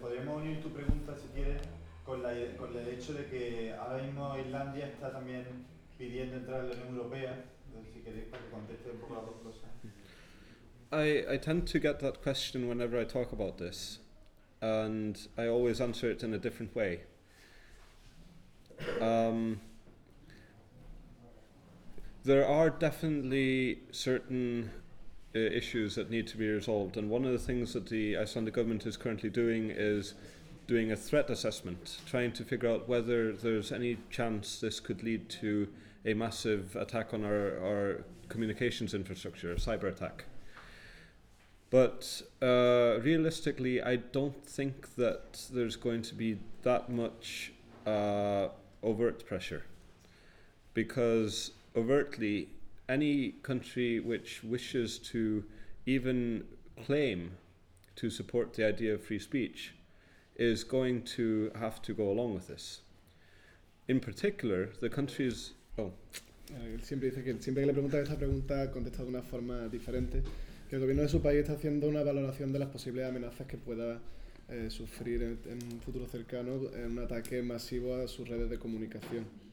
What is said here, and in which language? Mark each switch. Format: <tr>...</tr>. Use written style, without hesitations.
<es>Podríamos unir tu pregunta, si quieres, con el hecho de que ahora mismo Islandia está también pidiendo entrar en la Unión Europea. Si queréis, para que conteste un poco las dos cosas.</es> <en>I tend to get that question whenever I talk about this, and I always answer it in a different way. There are definitely certain issues that need to be resolved, and one of the things that the Icelandic government is currently doing is doing a threat assessment, trying to figure out whether there's any chance this could lead to a massive attack on our communications infrastructure, a cyber attack. But realistically, I don't think that there's going to be that much overt pressure, because overtly, any country which wishes to even claim to support the idea of free speech is going to have to go along with this. In particular, the countries... Oh.</en> <es>Él siempre dice que siempre que le preguntan esta pregunta contesta de una forma diferente, que el gobierno de su país está haciendo una valoración de las posibles amenazas que pueda sufrir en un futuro cercano en un ataque masivo a sus redes de comunicación.</es>